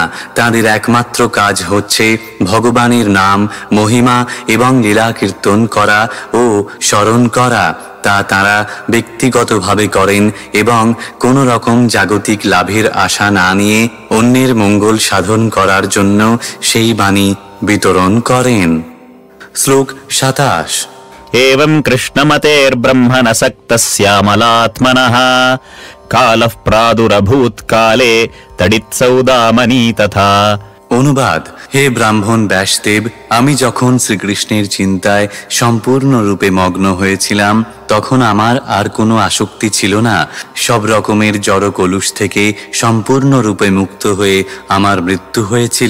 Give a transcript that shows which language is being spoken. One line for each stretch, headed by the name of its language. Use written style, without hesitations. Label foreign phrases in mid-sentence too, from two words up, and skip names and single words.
Bangla: তাদের একমাত্র কাজ হচ্ছে ভগবানের নাম, মহিমা এবং লীলা কীর্তন করা ও স্মরণ করা। তা তারা ব্যক্তিগতভাবে করেন এবং কোনো রকম জাগতিক লাভের আশা না নিয়ে অন্যের মঙ্গল সাধন করার জন্য সেই বাণী বিতরণ করেন। শ্লোক 27।
Sanskrit: एवं कृष्णमतेर्ब्रह्मणसक्तस्यामलात्मनः कालः प्रादुरभूत्काले तडित्सौदामनी तथा।
Bangla: অনুবাদ। হে ব্রাহ্মণ ব্যাসদেব, আমি যখন শ্রীকৃষ্ণের চিন্তায় সম্পূর্ণরূপে মগ্ন হয়েছিলাম তখন আমার আর কোনো আসক্তি ছিল না। সব রকমের জড় কলুষ থেকে সম্পূর্ণরূপে মুক্ত হয়ে আমার মৃত্যু হয়েছিল।